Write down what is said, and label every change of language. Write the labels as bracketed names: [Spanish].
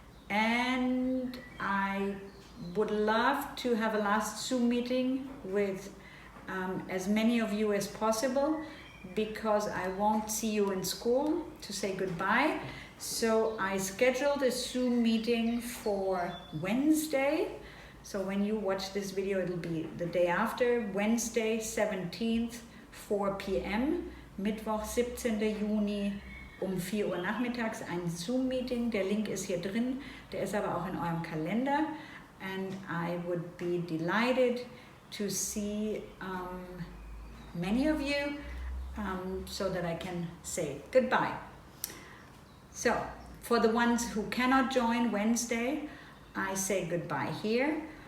[English] And I would love to have a last Zoom meeting with as many of you as possible, because I won't see you in school to say goodbye. So I scheduled a Zoom meeting for Wednesday. So when you watch this video, it'll be the day after, Wednesday 17th, 4 p.m., [German] Mittwoch 17. Juni um 4 Uhr nachmittags, ein Zoom-Meeting. Der Link ist hier drin, der ist aber auch in eurem Kalender. [English] And I would be delighted to see many of you so that I can say goodbye. So for the ones who cannot join Wednesday, I say goodbye here.